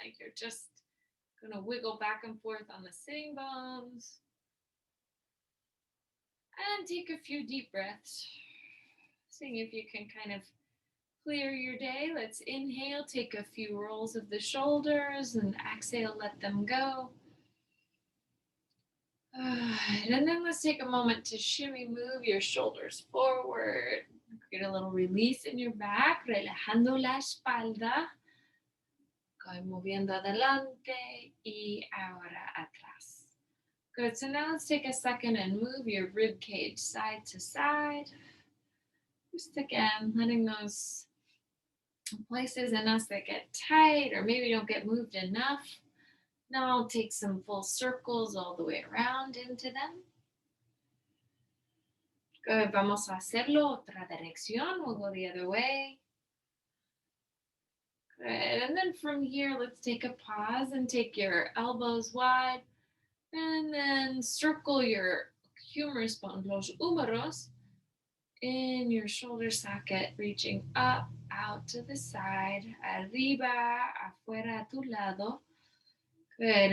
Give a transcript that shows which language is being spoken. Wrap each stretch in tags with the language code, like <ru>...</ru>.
<en>Like you're just gonna wiggle back and forth on the sitting bones and take a few deep breaths, seeing if you can kind of clear your day. Let's inhale, take a few rolls of the shoulders, and exhale, let them go. And then let's take a moment to shimmy, move your shoulders forward. Get a little release in your back,</en> <es>relajando la espalda.</es> <en>Going</en> <es>moviendo adelante y ahora atrás.</es> <en>Good. So now let's take a second and move your rib cage side to side. Just again, letting those places in us that get tight or maybe don't get moved enough. Now I'll take some full circles all the way around into them. Good.</en> <es>Vamos a hacerlo otra dirección.</es> <en>We'll go the other way. Good. And then from here, let's take a pause and take your elbows wide. And then circle your humerus bone, los húmeros, in your shoulder socket, reaching up, out to the side,</en> <es>arriba, afuera, a tu lado.</es> <en>Good.</en>